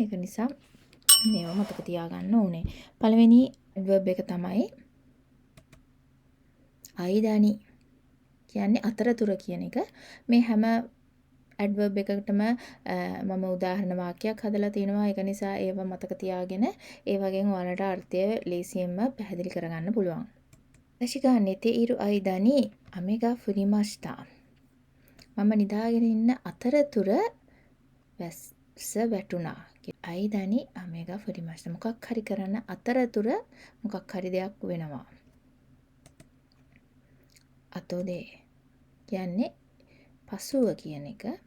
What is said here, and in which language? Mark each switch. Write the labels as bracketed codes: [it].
[si] ඒක නිසා මේවා මතක තියාගන්න ඕනේ. පළවෙනි verb එක තමයි අයිදානි. කියන්නේ අතරතුර කියන එක. මේ හැම adverb එකකටම මම උදාහරණ වාක්‍යයක් හදලා තිනවා. ඒක නිසා ඒව මතක තියාගෙන ඒ වගේම ඔයාලට අර්ථය ලේසියෙන්ම පැහැදිලි කරගන්න පුළුවන්. [ja] 私が寝ている間に雨が降りました。 [si] මම නිදාගෙන ඉන්න අතරතුර වැස්ස වැටුණා. [ja] අයිදානි අමෙගා ෆුරි මාස්ටා. [si] මොකක් හරි කරන්න අතරතුර මොකක් හරි දෙයක් වෙනවා. අතෝදේ කියන්නේ පසුව කියන එක.